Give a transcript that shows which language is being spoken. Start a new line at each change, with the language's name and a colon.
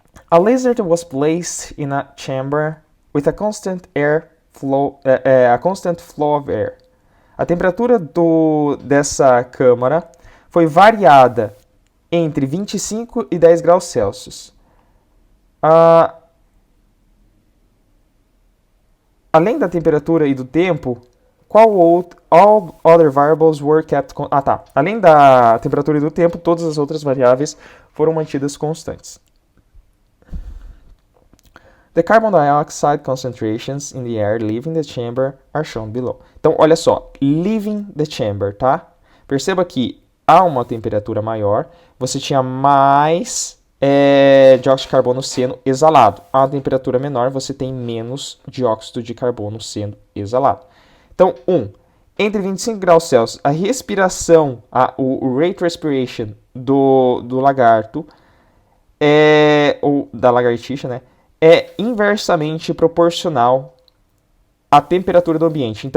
English: A lizard was placed in a chamber with a constant flow of air.
Portuguese: A temperatura dessa câmara foi variada entre 25 e 10 graus Celsius. Além da temperatura e do tempo,
English: all other variables were kept...
Portuguese: Além da temperatura e do tempo, todas as outras variáveis foram mantidas constantes.
English: The carbon dioxide concentrations in the air leaving the chamber are shown below.
Portuguese: Então, olha só,
English: leaving the chamber,
Portuguese: tá? Perceba que a uma temperatura maior, você tinha mais dióxido de carbono sendo exalado. A uma temperatura menor, você tem menos dióxido de carbono sendo exalado. Então, entre 25 graus Celsius, a respiração, o
English: rate respiration
Portuguese: do lagarto, ou da lagartixa, né, é inversamente proporcional à temperatura do ambiente.